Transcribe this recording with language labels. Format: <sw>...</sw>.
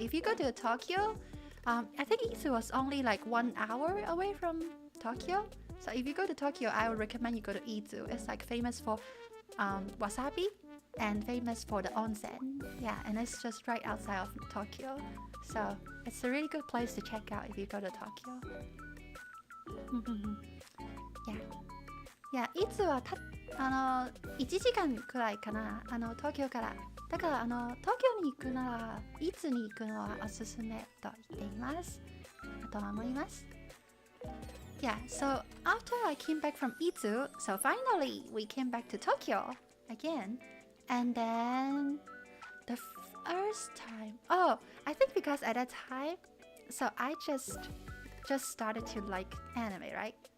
<en>If you go to Tokyo, I think Izu was only like 1 hour away from Tokyo. So if you go to Tokyo, I would recommend you go to Izu. It's like famous for wasabi and famous for the onsen. Yeah, and it's just right outside of Tokyo. So it's a really good place to check out if you go to Tokyo. Yeah.</en> <ja>Yeah, Izu は1時間くらいかな、東京から。だから東京に行くなら、いつに行くのはおすすめと言っています。と思います。</ja> <en>Yeah, so after I came back from Izu, so finally we came back to Tokyo again. And then the first time, I think because at that time, so I just started to like anime, right?</en>